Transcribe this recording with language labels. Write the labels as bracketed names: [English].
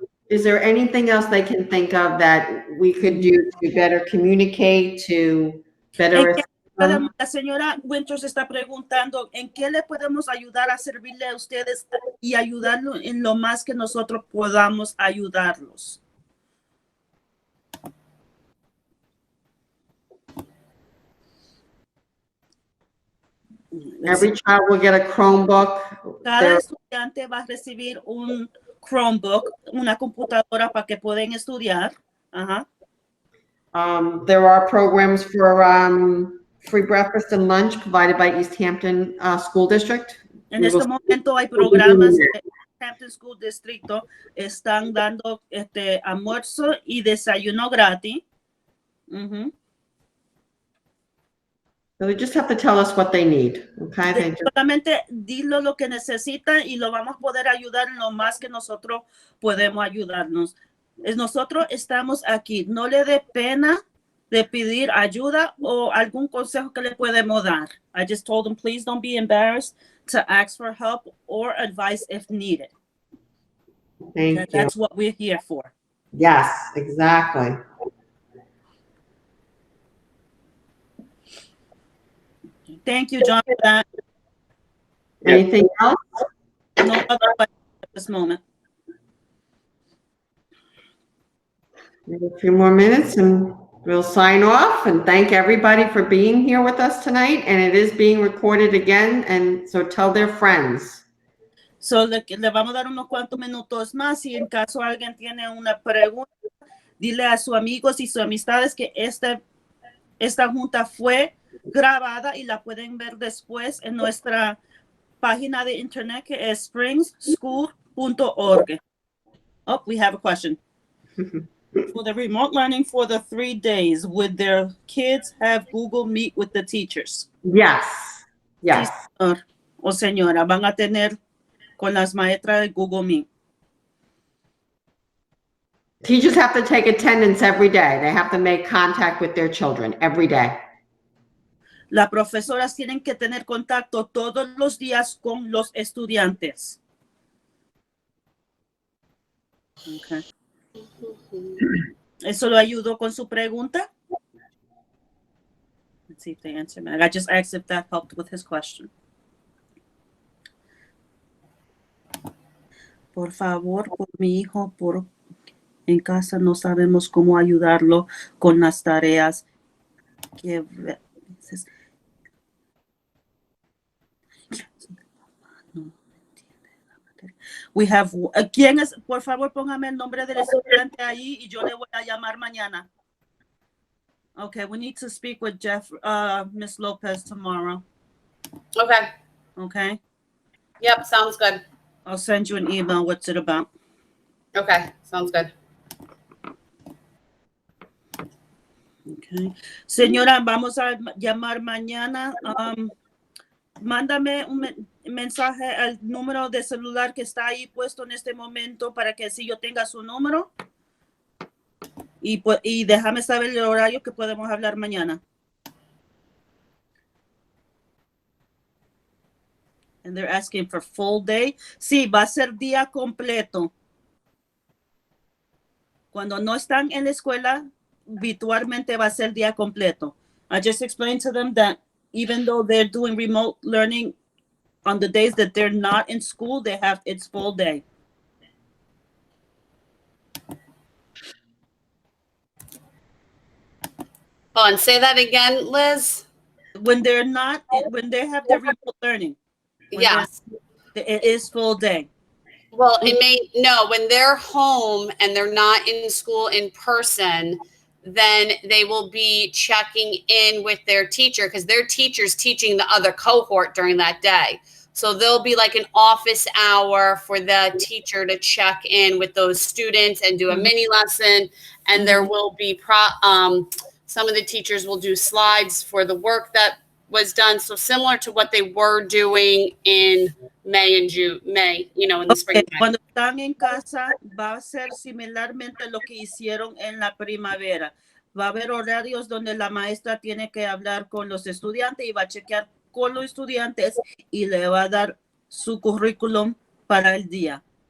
[English] Is there anything else they can think of that we could do to better communicate, to better assist them? [Spanish] La señora Winters está preguntando, ¿en qué le podemos ayudar a servirle a ustedes y ayudarlo en lo más que nosotros podamos ayudarlos? [English] Every child will get a Chromebook. [Spanish] Cada estudiante va a recibir un Chromebook, una computadora para que puedan estudiar. Ajá. [English] There are programs for free breakfast and lunch provided by East Hampton School District. [Spanish] En este momento hay programas de Hampton School District, están dando almuerzo y desayuno gratis. [English] So they just have to tell us what they need, okay? [Spanish] Solamente dilo lo que necesitan y lo vamos a poder ayudar en lo más que nosotros podemos ayudarnos. Nosotros estamos aquí. No le dé pena de pedir ayuda o algún consejo que le podemos dar. [English] I just told them, please don't be embarrassed to ask for help or advice if needed. Thank you. That's what we're here for. Yes, exactly. Thank you, John, for that. Anything else? No other questions at this moment. Maybe a few more minutes and we'll sign off and thank everybody for being here with us tonight. And it is being recorded again. And so tell their friends. [Spanish] So le vamos a dar unos cuantos minutos más y en caso alguien tiene una pregunta, dile a sus amigos y sus amistades que esta junta fue grabada y la pueden ver después en nuestra página de internet que es springsschool.org. [English] Oh, we have a question. For the remote learning for the 3 days, would their kids have Google Meet with the teachers? Yes. Yes. [Spanish] Sí, señor o señora, van a tener con las maestras de Google Meet. [English] Teachers have to take attendance every day. They have to make contact with their children every day. [Spanish] Las profesoras tienen que tener contacto todos los días con los estudiantes. Okay. ¿Eso lo ayudó con su pregunta? [English] Let's see if they answer me. I just asked if that helped with his question. [Spanish] Por favor, por mi hijo, en casa no sabemos cómo ayudarlo con las tareas que [English] we have. [Spanish] ¿Quién es? Por favor, póngame el nombre del estudiante ahí y yo le voy a llamar mañana. [English] Okay, we need to speak with Miss Lopez tomorrow. Okay. Okay, Yep. Sounds good. I'll send you an email. What's it about? Okay. Sounds good. Okay. [Spanish] Señora, vamos a llamar mañana. Mándame un mensaje al número de celular que está ahí puesto en este momento para que así yo tenga su número. Y déjame saber el horario que podemos hablar mañana. [English] And they're asking for full day. [Spanish] Sí, va a ser día completo. Cuando no están en la escuela, virtualmente va a ser día completo. [English] I just explained to them that even though they're doing remote learning on the days that they're not in school, it's full day. Oh, and say that again, Liz. When they have their remote learning, Yes. it is full day. Well, when they're home and they're not in school in person, then they will be checking in with their teacher because their teacher's teaching the other cohort during that day. So there'll be like an office hour for the teacher to check in with those students and do a mini lesson. And there will be some of the teachers will do slides for the work that was done. So similar to what they were doing in May and June, in the springtime. [Spanish] Cuando están en casa, va a ser similarmente lo que hicieron en la primavera. Va a haber horarios donde la maestra tiene que hablar con los estudiantes y va a chequear con los estudiantes y le va a dar su currículum para el día.